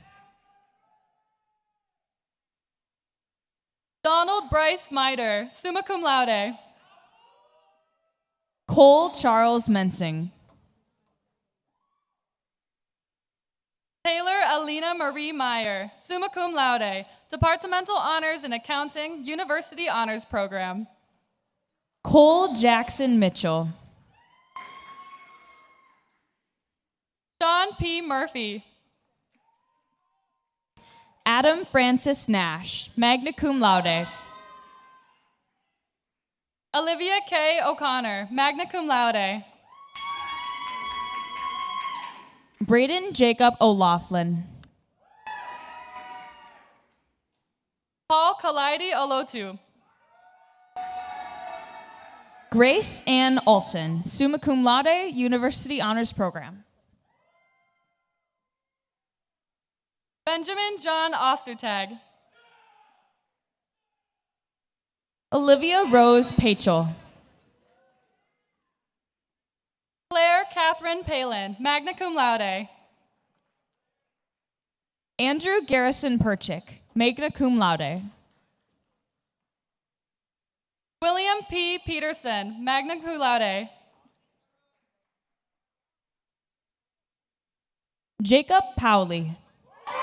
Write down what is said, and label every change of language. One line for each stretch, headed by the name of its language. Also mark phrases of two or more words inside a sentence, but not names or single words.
English: Donald Bryce Miter,
Latin: summa cum laude.
English: Cole Charles Mensing. Taylor Alina Marie Meyer,
Latin: summa cum laude,
English: Departmental Honors in Accounting, University Honors Program. Cole Jackson Mitchell. Sean P. Murphy. Adam Francis Nash,
Latin: magna cum laude.
English: Olivia K.
Latin: O'Connor, magna cum laude.
English: Braden Jacob O'Laughlin. Paul Kalaidi Olotu. Grace Ann Olson,
Latin: summa cum laude,
English: University Honors Program. Benjamin John Ostertag. Olivia Rose Pachel. Claire Catherine Palin,
Latin: magna cum laude.
English: Andrew Garrison Perchick,
Latin: magna cum laude.
English: William P.
Latin: Peterson, magna cum laude.
English: Jacob Powley.